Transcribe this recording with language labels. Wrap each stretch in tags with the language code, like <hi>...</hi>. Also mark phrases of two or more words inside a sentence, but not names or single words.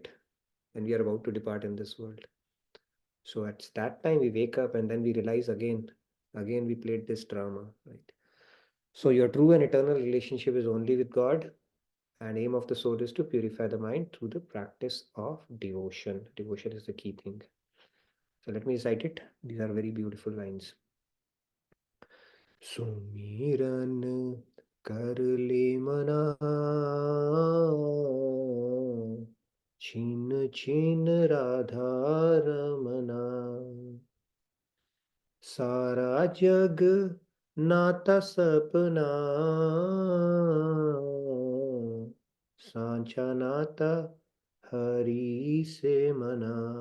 <en>When we are about to depart in this world. So at that time we wake up and then we realize again we played this drama, right? So your true and eternal relationship is only with God, and aim of the soul is to purify the mind through the practice of devotion. Devotion is the key thing. So let me recite it. These are very beautiful lines.</en> <hi>सुमिरन कर ले मना छिन छिन राधा रमना सारा जग नाता सपना सांचा नाता हरि से मना</hi>